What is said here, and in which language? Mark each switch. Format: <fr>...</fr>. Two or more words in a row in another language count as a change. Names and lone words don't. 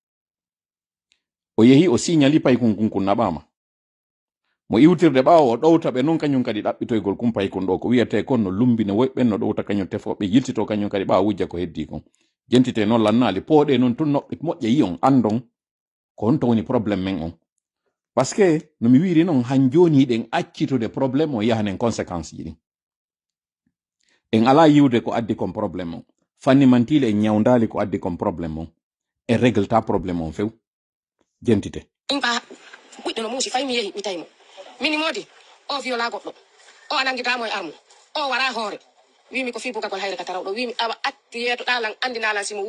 <ff>o yehi o signali paykun kun kun naɓama mo iwtirde ɓawo o ɗowta ɓe non kañum kadi ɗaɓɓitoygol kum paykun ɗo ko wiyete kon no lumbine woyɓen no ɗowta kañum tefoɓe yiltito kañum kadi ɓawa wujja ko heddi kon jentite noon lannali pooɗe noon tun noɓɓe moƴƴa yi on andon ko honto woni probléme men on</ff> <fr>par ce que</fr> <ff>no mi wiri noon han joni ɗen accitude probléme o yahanen conséquence ji ɗin en ala yiwde ko addi kon probléme on fanni mantile en ñawdali ko addi kon probléme on e régleta probléme on few jentite imba ɓuɗɗo no muusi fay mi yehi mi tawimo mini modi o viola goɗɗo o ananguitamo e armu o wara hoore wimi ko fi bugagol hayre ka tarawɗo wimi awa atti yeetoɗalan andinalan simo</ff>